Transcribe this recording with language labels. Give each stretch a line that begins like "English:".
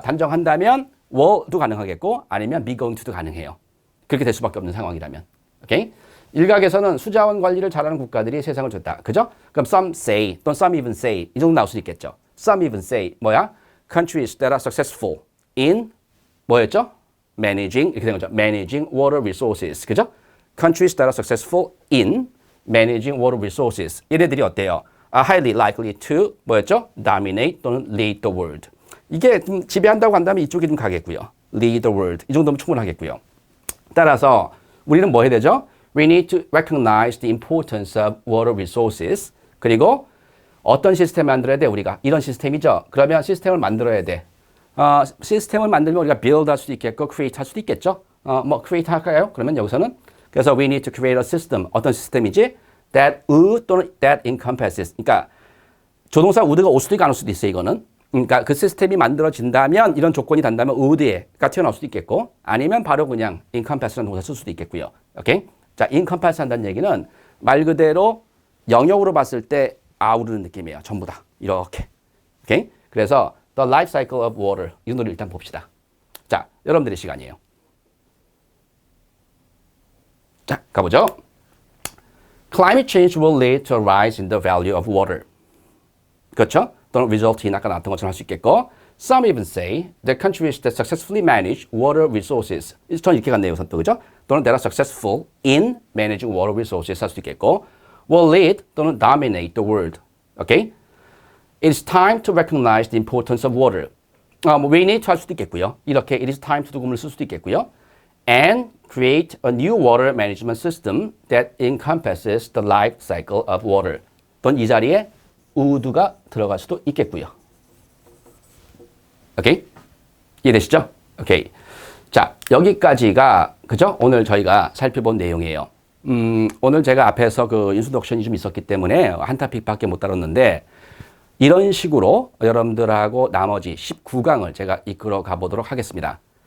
Korean: 단정한다면 will도 가능하겠고 아니면 be going to도 가능해요. 그렇게 될 수밖에 없는 상황이라면. 오케이? 일각에서는 수자원 관리를 잘하는 국가들이 세상을 줬다. 그죠? 그럼 some say 또는
English: some even say
Korean: 이 정도 나올 수 있겠죠.
English: Some even say
Korean: 뭐야?
English: Countries that are successful in 뭐였죠?
Korean: Managing 이렇게 된 거죠.
English: Managing water resources.
Korean: 그죠?
English: Countries that are successful in managing water resources.
Korean: 얘네들이 어때요?
English: Are highly likely to 뭐였죠? Dominate 또는 lead the world.
Korean: 이게 좀 지배한다고 한다면 이쪽이 좀 가겠고요.
English: Lead the world.
Korean: 이 정도면 충분하겠고요. 따라서 우리는 뭐 해야 되죠?
English: We need to recognize the importance of water resources.
Korean: 그리고 어떤 시스템 만들어야 돼? 우리가 이런 시스템이죠. 그러면 시스템을 만들어야 돼. 시스템을 만들면 우리가 build 할 수도 있겠고 create 할 수도 있겠죠. 뭐 create 할까요? 그러면 여기서는 그래서
English: we need to create a system.
Korean: 어떤 시스템이지?
English: That 또는 that encompasses. 그러니까
Korean: 조동사 would가 올 수도 있고 안 올 수도 있어요, 이거는. 그러니까 그 시스템이 만들어진다면 이런 조건이 단다면 would가 튀어나올 수도 있겠고 아니면 바로 그냥 encompass라는 동사 쓸 수도 있겠고요. 오케이? 자, encompass 한다는 얘기는 말 그대로 영역으로 봤을 때 아우르는 느낌이에요. 전부 다. 이렇게. 오케이? 그래서 the life cycle of water 이 정도를 일단 봅시다. 자, 여러분들의 시간이에요. 자, 가보죠.
English: Climate change will lead to a rise in the value of water.
Korean: 그렇죠?
English: 또는 result in
Korean: 아까 나왔던 것처럼 할 수 있겠고
English: Some even say that countries that successfully manage water resources
Korean: 전 이렇게 갔네요, 우선 또 그죠?
English: 또는 that are successful in managing water resources
Korean: 할 수 있겠고
English: will lead 또는 dominate the world. Okay? It's time to recognize the importance of water. We need to
Korean: 할 수도 있겠고요. 이렇게
English: it is time to
Korean: 구문을 쓸 수도 있겠고요.
English: And create a new water management system that encompasses the life cycle of water.
Korean: 또는 이 자리에 would가 들어갈 수도 있겠고요. 오케이? 이해되시죠? 오케이. 자, 여기까지가 그죠? 오늘 저희가 살펴본 내용이에요. 오늘 제가 앞에서 그 인트로덕션이 좀 있었기 때문에 한 타픽밖에 못 다뤘는데 이런 식으로 여러분들하고 나머지 19강을 제가 이끌어 가보도록 하겠습니다.